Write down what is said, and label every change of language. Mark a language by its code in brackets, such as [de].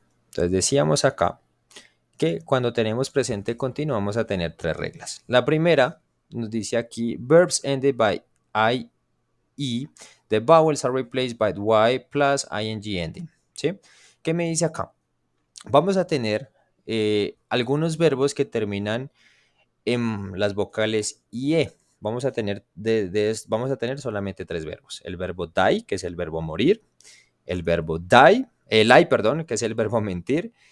[es] Entonces decíamos acá que cuando tenemos presente continuo vamos a tener tres reglas. La primera nos dice aquí, [en] verbs ended by I, E, the vowels are replaced by Y plus ing ending. [es] ¿Sí? ¿Qué me dice acá? Vamos a tener algunos verbos que terminan en las vocales IE. Vamos a tener, vamos a tener solamente tres verbos. El verbo die, que es el verbo morir. El verbo die, el lie, perdón, que es el verbo mentir.